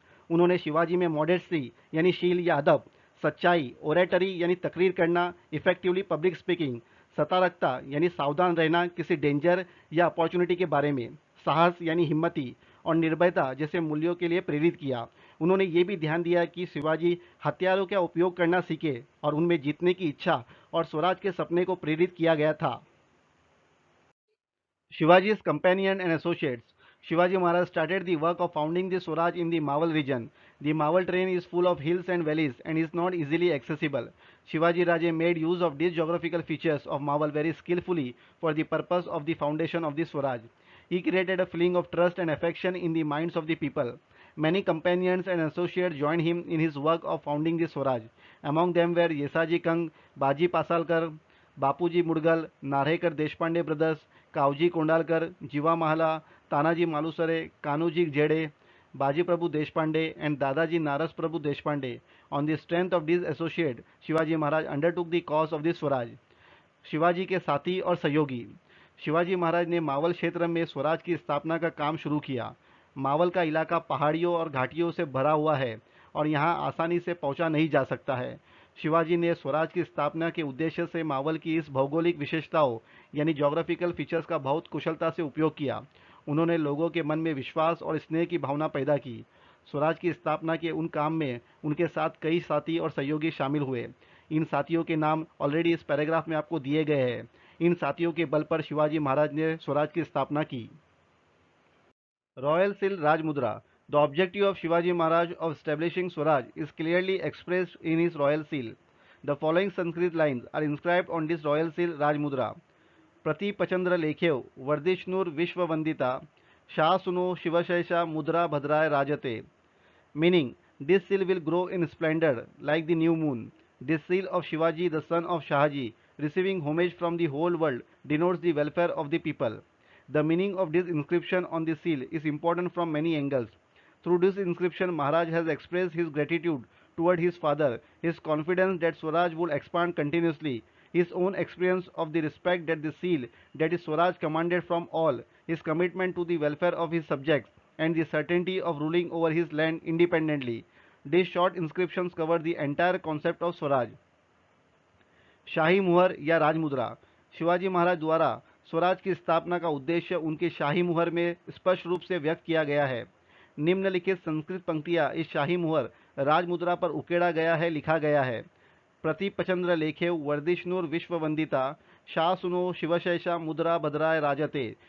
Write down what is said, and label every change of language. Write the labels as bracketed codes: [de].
[hi] उन्होंने शिवाजी में मॉडेस्टी यानी शील या अदब, सच्चाई, ओरेटरी यानी तकरीर करना, [en] effectively public speaking, [hi] सतर्कता यानी सावधान रहना किसी डेंजर या अपॉर्चुनिटी के बारे में, साहस यानी हिम्मती और निर्भयता जैसे मूल्यों के लिए प्रेरित किया। उन्होंने ये भी ध्यान दिया कि शिवाजी हथियारों का उपयोग करना सीखे और उनमें जीतने की इच्छा और स्वराज के सपने को प्रेरित किया गया था। [en] Shivaji's companion and associates. Shivaji Maharaj started the work of founding the Swaraj in the Mawal region. The Mawal terrain is full of hills and valleys and is not easily accessible. Shivaji Raje made use of these geographical features of Mawal very skillfully for the purpose of the foundation of the Swaraj. He created a feeling of trust and affection in the minds of the people. Many companions and associates joined him in his work of founding the Swaraj. Among them were Yesaji Kang, Baji Pasalkar, Bapuji Mudgal, Narhekar Deshpande brothers, Kavji Kondalkar, Jiva Mahala, Tanaji Malusare, Kanhoji Jedhe, Baji Prabhu Deshpande and Dadaji Naras Prabhu Deshpande. On the strength of these associates, Shivaji Maharaj undertook the cause of the Swaraj. [hi] Shivaji के साथी और सहयोगी. शिवाजी महाराज ने मावल क्षेत्र में स्वराज की स्थापना का काम शुरू किया. मावल का इलाका पहाड़ियों और घाटियों से भरा हुआ है और यहाँ आसानी से पहुंचा नहीं जा सकता है। शिवाजी ने स्वराज की स्थापना के उद्देश्य से मावल की इस भौगोलिक विशेषताओं यानी [en] geographical features [hi] का बहुत कुशलता से उपयोग किया। उन्होंने लोगों के मन में विश्वास और स्नेह की भावना पैदा की। स्वराज की स्थापना के उन काम में उनके साथ कई साथी और सहयोगी शामिल हुए। इन साथियों के नाम ऑलरेडी इस पैराग्राफ में आपको दिए गए हैं। इन साथियों के बल पर शिवाजी महाराज ने स्वराज की स्थापना की। [en] royal seal [hi] राज मुद्रा. [en] The objective of Shivaji Maharaj of establishing Swaraj is clearly expressed in his royal seal. The following Sanskrit lines are inscribed on this royal seal Raj Mudra. [sa] प्रति पचंद्र लेखेव वर्धिष्णुर विश्ववंदिता शाह सुनो शिवशैषा मुद्रा भद्राय राजते. [en] Meaning, this seal will grow in splendor like the new moon. This seal of Shivaji, the son of Shahaji, receiving homage from the whole world, denotes the welfare of the people. The meaning of this inscription on the seal is important from many angles. Through this inscription, Maharaj has expressed his gratitude toward his father, his confidence that Swaraj would expand continuously, his own experience of the respect that the seal, that is Swaraj, commanded from all, his commitment to the welfare of his subjects, and the certainty of ruling over his land independently. These short inscriptions cover the entire concept of Swaraj. [hi] शाही मुहर या राजमुद्रा. शिवाजी महाराज द्वारा स्वराज की स्थापना का उद्देश्य उनके शाही मुहर में स्पष्ट रूप से व्यक्त किया गया है. निम्नलिखित संस्कृत पंक्तियां इस शाही मुहर राजमुद्रा पर उकेड़ा गया है, लिखा गया है. [sa] प्रति पचंद्र लेखे वर्धिष्णुर विश्ववंदिता शाह सुनो शिवशैषा मुद्रा भद्राय राजते.